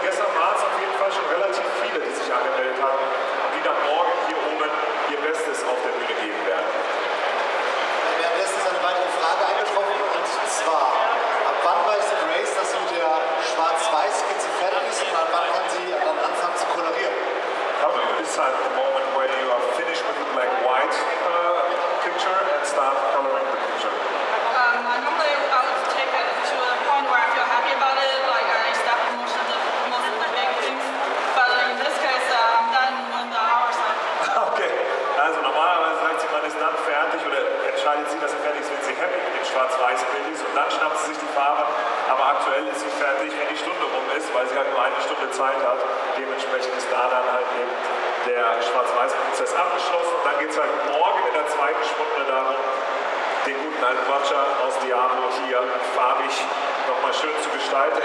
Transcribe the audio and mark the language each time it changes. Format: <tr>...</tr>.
<de>Gestern waren es auf jeden Fall schon relativ viele, die sich angemeldet hatten und die dann morgen hier oben ihr Bestes auf der Bühne geben werden. Währenddessen ist eine weitere Frage eingetroffen, und zwar: Ab wann weiß Grace, dass sie mit der Schwarz-Weiß-Skizze fertig ist, und ab wann kann sie dann anfangen zu kolorieren?</de> <en>How do you decide the moment when you are finished with the black-white picture and start coloring the picture? Normally I would take it to a point where I feel happy about it, like I stopped most of the big things. But in this case, I'm done when the hours up.</en> <de>Okay, also normalerweise sagt sie, man ist dann fertig oder entscheidet sie, dass sie fertig ist, wenn sie happy mit dem schwarz-weiß Bild ist, und dann schnappt sie sich die Farbe. Aber aktuell ist sie fertig, wenn die Stunde rum ist, weil sie halt nur eine Stunde Zeit hat. Dementsprechend ist da dann halt eben der Schwarz-Weiß-Prozess abgeschlossen, und dann geht es halt morgen in der zweiten Stunde darum, den guten alten Watcher aus Diablo hier farbig nochmal schön zu gestalten.</de>